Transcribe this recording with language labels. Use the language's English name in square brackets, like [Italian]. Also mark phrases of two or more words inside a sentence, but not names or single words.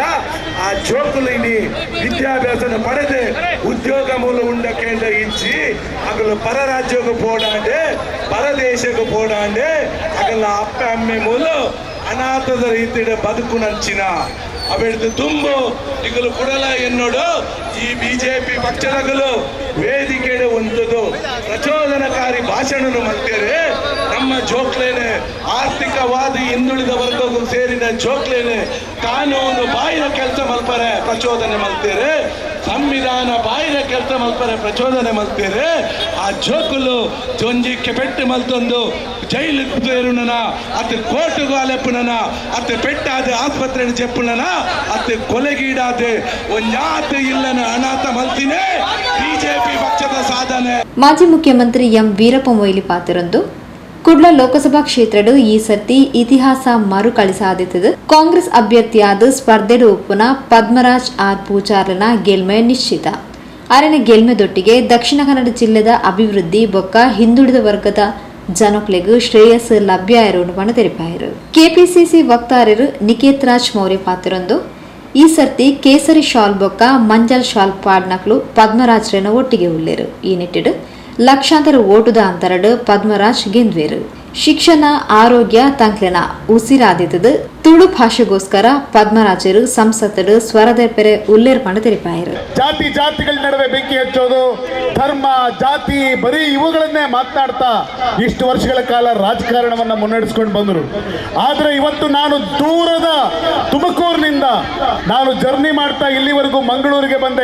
[Tulu] ಆ ಜೋಕುಲು ಇನಿ ವಿದ್ಯಾಭ್ಯಾಸನ ಪಡೆದೆ ಉದ್ಯೋಗ ಮೂಲ ಉಂಡ ಕೇಂದ್ರ ಇಚ್ಚಿ ಅಗಲು ಪರ ರಾಜ್ಯಕ್ಕೂ ಪೋಡಾಂಡೆ ಪರದೇಶಕ್ಕೂ ಪೋಡಾಂಡೆ ಅಗಲ್ನ ಅಪ್ಪ ಅಮ್ಮೆ ಮೂಲ ಅನಾಥದ ರೀತಿಯ ಬದುಕು ನಂಚಿನ ಅವೆಡ್ದು ತುಂಬು ಈಗಲೂ ಕೊಡಲ ಎನ್ನೋಡು ಈ ಬಿಜೆಪಿ ಪಕ್ಷದಗಲು ವೇದಿಕೆಡೆ ಒಂದದು ಪ್ರಚೋದನಕಾರಿ ಭಾಷಣನು ಮಾಡ್ತೇವೆ. ನಮ್ಮ ಜೋಕ್ಲೇನೆ ಆರ್ಥಿಕವಾದಿ ಹಿಂದುಳಿದ ವರ್ಗಗಳು ಸೇರಿದ ಜೋಕ್ಲೇನೆ ಕಾನೂನು ಬಾಯಿನ ಕೆಲಸ ಮಲ್ಪರೆ ಪ್ರಚೋದನೆ ಮಾಡ್ತೇವೆ, ಸಂವಿಧಾನ ಬಾಯಿನ ಕೆಲಸ ಮಲ್ಪರೆ ಪ್ರಚೋದನೆ ಮಾಡ್ತೇವೆ. ಆ ಜೋಕುಲು ಜೊಂಜಿಕ್ಕೆ ಪೆಟ್ಟು ಮಲ್ತೊಂದು ಜೈಲು ಸೇರುನನ ಅತ್ತೆ ಕೋರ್ಟ್ಗೂ ಅಲೆಪ್ಪುನನ ಅತ್ತೆ ಪೆಟ್ಟಾದ ಆಸ್ಪತ್ರೆ ಚೆಪ್ಪುನನ ಅತ್ತೆ ಕೊಲೆಗೀಡಾದೆ ಒಂಜಾತೆ ಇಲ್ಲನ ಅನಾಥ ಮಲ್ತಿನೇ ಬಿಜೆಪಿ ಪಕ್ಷದ ಸಾಧನೆ. ಮಾಜಿ ಮುಖ್ಯಮಂತ್ರಿ ಎಂ ವೀರಪ್ಪ ಮೊಯ್ಲಿ ಪಾತ್ರರಂದು ಕುಡ್ಲ ಲೋಕಸಭಾ ಕ್ಷೇತ್ರಡು ಈ ಸರ್ತಿ ಇತಿಹಾಸ ಮರುಕಳಿಸಾದಿತ್ತದು. ಕಾಂಗ್ರೆಸ್ ಅಭ್ಯರ್ಥಿಯಾದ ಸ್ಪರ್ಧೆಡು ಉಪ್ಪುನ ಪದ್ಮರಾಜ್ ಆರ್ ಪೂಜಾರ್ಲನ ಗೆಲ್ಮೆ ನಿಶ್ಚಿತ. ಅರನ ಗೆಲ್ಮೆದೊಟ್ಟಿಗೆ ದಕ್ಷಿಣ ಕನ್ನಡ ಜಿಲ್ಲೆದ ಅಭಿವೃದ್ಧಿ ಬೊಕ್ಕ ಹಿಂದುಳಿದ ವರ್ಗದ ಜನಕ್ಲೆಗೂ ಶ್ರೇಯಸ್ ಲಭ್ಯ ಇರೋಣ ಪಣ ತೆರೆಪಾಯರು. ಕೆಪಿಸಿಸಿ ವಕ್ತಾರರು ನಿಕೇತ್ ರಾಜ್ ಮೌರ್ಯ ಪಾತ್ರರೊಂದು ಈ ಸರ್ತಿ ಕೇಸರಿ ಶಾಲ್ ಬೊಕ್ಕ ಮಂಜಲ್ ಶಾಲ್ ಪಾಡ್ನಕ್ಲು ಪದ್ಮರಾಜ್ರೇನ ಒಟ್ಟಿಗೆ ಉಳ್ಳೇರು. ಈ ನಿಟ್ಟಿಡು ಲಕ್ಷಾಂತರ ಓಟುದ ಅಂತರಡು ಪದ್ಮರಾಜ್ ಗೆಂದ್ವೇರು. ಶಿಕ್ಷಣ ಆರೋಗ್ಯ ತಂಕ್ಲೆನ ಉಸಿರಾದಿತದು ತುಳು ಭಾಷೆಗೋಸ್ಕರ ಪದ್ಮರಾಜರು ಸಂಸದರು ಸ್ವರದ ಪೆರೆ ಉಲ್ಲೇರ್ ಪಂಡ ತೆರೆಪಾಯರು. [Kannada] ಜಾತಿಗಳ ನಡುವೆ ಬೆಂಕಿ ಹಚ್ಚೋದು, ಧರ್ಮ ಜಾತಿ ಬರೀ ಇವುಗಳನ್ನೇ ಮಾತನಾಡ್ತಾ ಇಷ್ಟು ವರ್ಷಗಳ ಕಾಲ ರಾಜಕಾರಣವನ್ನ ಮುನ್ನಡೆಸ್ಕೊಂಡು ಬಂದರು. ಆದ್ರೆ ಇವತ್ತು ನಾನು ದೂರದ ತುಮಕೂರಿನಿಂದ ನಾನು ಜರ್ನಿ ಮಾಡ್ತಾ ಇಲ್ಲಿವರೆಗೂ ಮಂಗಳೂರಿಗೆ ಬಂದೆ.